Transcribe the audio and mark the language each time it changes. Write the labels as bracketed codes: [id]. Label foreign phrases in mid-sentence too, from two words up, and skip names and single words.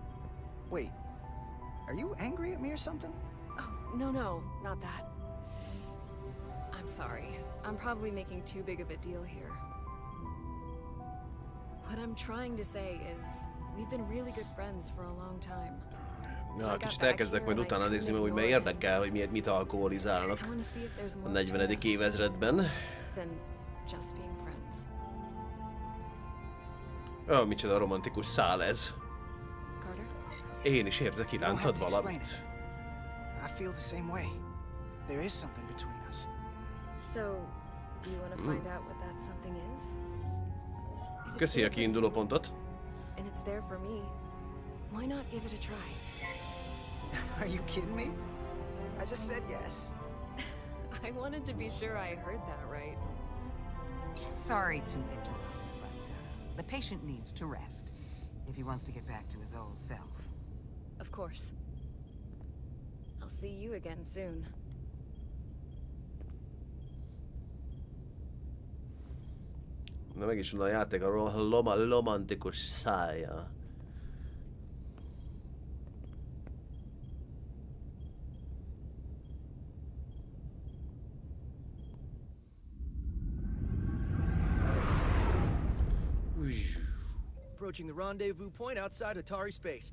[en] Wait, are you angry at me or something? Oh, no, not that. I'm sorry. I'm probably making too big of a deal here. What I'm trying to say is, we've been really good friends for a long time. [hu] Na, kicsit elkezdek majd utána nézni, hogy mert érdekel, hogy mit alkoholizálnak [en] I want to see if there's a more to [hu] 40. [en] us [hu] évezredben. [en] than just being friends. [hu] Ó, micsoda romantikus szál ez. [en] Carter? [hu] Én is érzek [en] You don't have [hu] irántad [en] to explain [hu] valamit. [en] it. I feel the same way. There is something between us. So, do you want to find out what that something is? If it's [hu] Köszi a [en] there for [hu] kiinduló [en] you, [hu] pontot. [en] and it's there for me, why not give it a try? Are you kidding me? I just said yes. I wanted to be sure I heard that right. Sorry to interrupt, but the patient needs to rest if he wants to get back to his old self. Of course. I'll see you again soon. [hu] Na meg is van a játék a romantikus szája. [en] Approaching the rendezvous point outside Atari space.